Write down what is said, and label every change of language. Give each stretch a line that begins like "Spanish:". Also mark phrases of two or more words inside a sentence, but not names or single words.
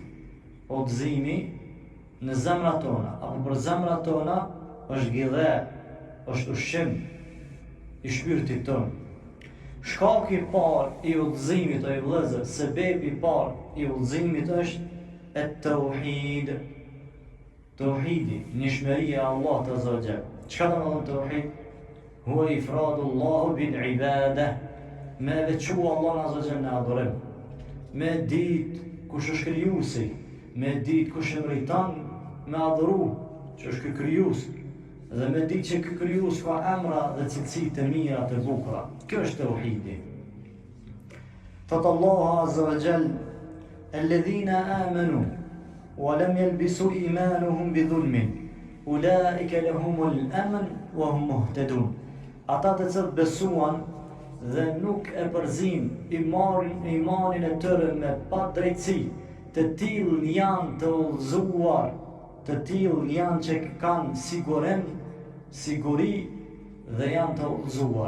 Albanian: Udhëzimi në zemrat tona apo për zemrat tona është gidhe, është ushqim i shpirtit ton. Shkaku i parë i udhëzimit, o i vëllezër, sebebi i parë i udhëzimit është et-tauhid. Tauhidi, njohëria e Allahut
Arabic: عز وجل.
Albanian: Çka do të thonë tauhid?
Arabic: هو إفراد الله بالعبادة.
Albanian: Me veçu Allah
Arabic: عز وجل
Albanian: në adhurim. Me ditë kush është krijuesi, me ditë kush e meriton me adhuru, që është ky krijues, dhe me ditë që ky krijues ka emra dhe cilësi të mira të bukura. Kjo është tauhidi. Thot Allahu
Arabic: عز وجل: "الذين آمنوا ولم يلبسوا إيمانهم بظلم أولئك لهم الأمن وهم مهتدون."
Albanian: Ata të cilët besuan dhe nuk e përzin imanin e tyre me pa drejtësi, të tillë janë të udhëzuar, të tillë janë që kanë siguri dhe janë të udhëzuar.